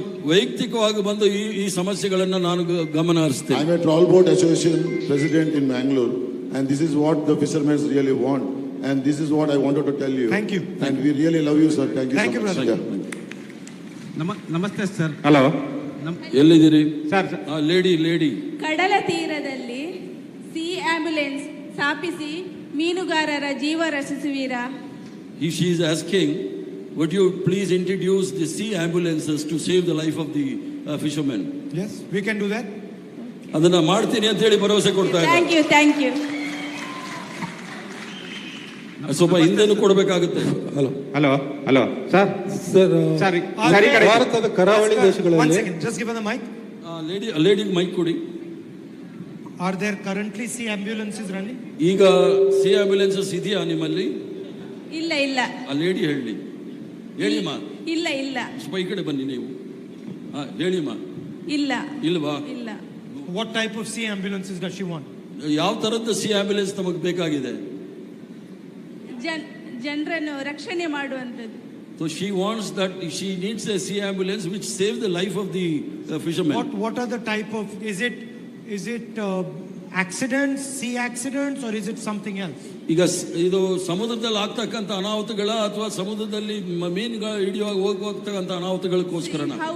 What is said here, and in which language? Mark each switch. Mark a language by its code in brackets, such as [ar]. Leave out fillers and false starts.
[kn] ವೈಯಕ್ತಿಕವಾಗಿ ಬಂದು ಈ ಸಮಸ್ಯೆಗಳನ್ನು ನಾನು ಗಮನ ಹರಿಸ್ತೇನೆ. [en] I'm a trawlboat association president in Bangalore, and this is what the fishermen really want, and this is what I wanted to tell you. Thank you. And we really love you, sir. Thank you so much. Brother. [kn] ನಮಸ್ತೆ sir. Hello, ಎಲ್ಲಿದ್ದೀರಿ sir? [en] lady [kn] ಕಡಲ ತೀರದಲ್ಲಿ C ambulance ಸ್ಥಾಪಿಸಿ ಮೀನುಗಾರರ ಜೀವ ರಕ್ಷಿಸುವಿರಾ? [en] She is asking, would you please introduce the sea ambulances to save the life of the fishermen? Yes, we can do that. [kn] ಅದನ್ನ ಮಾಡ್ತೀನಿ ಅಂತ ಹೇಳಿ ಭರವಸೆ ಕೊಡ್ತಾ ಇದ್ದಾರೆ. [en] Thank you. [kn] ಸ್ವಲ್ಪ ಹಿಂದೆನೂ ಕೊಡಬೇಕಾಗುತ್ತೆ. Hello sir. ಭಾರತದ ಕರಾವಳಿ ದೇಶಗಳಲ್ಲಿ [en] One second, just give her the mic. [kn] Lady mic ಕೊಡಿ. [en] Are there currently sea ambulances running? [kn] ಈಗ ಸಿ ಆಂಬ್ಯುಲೆನ್ಸಸ್ ಇದೆಯಾ ನಿಮ್ಮಲ್ಲಿ? ಇಲ್ಲ. ಆ ಲೇಡಿ ಹೇಳಿಮ್ಮ. ಇಲ್ಲ. ಸ್ವಲ್ಪ ಈ ಕಡೆ ಬನ್ನಿ ನೀವು. ಹೇಳಿಮ್ಮ. ಇಲ್ವಾ? ಇಲ್ಲ. [en] What type of sea ambulances does she want? [kn] ಯಾವ ತರದ ಸಿ ಆಂಬ್ಯುಲೆನ್ಸ್ ನಮಗೆ ಬೇಕಾಗಿದೆ? ಜನರನ್ನು ರಕ್ಷಣೆ ಮಾಡುವಂತದ್ದು. [en] So she wants that, she needs a sea ambulance which saves the life of the fishermen. What are the type of, is it accidents, sea accidents, or is it something else? [kn] ಈಗ ಇದು ಸಮುದ್ರದಲ್ಲಿ ಆಗ್ತಕ್ಕಂಥ ಅನಾಹುತಗಳ ಅಥವಾ ಸಮುದ್ರದಲ್ಲಿ ಮೀನುಗಳು ಹಿಡಿಯುವಾಗ ಹೋಗ್ತಕ್ಕಂಥ ಅನಾಹುತಗಳಕ್ಕೋಸ್ಕರನ?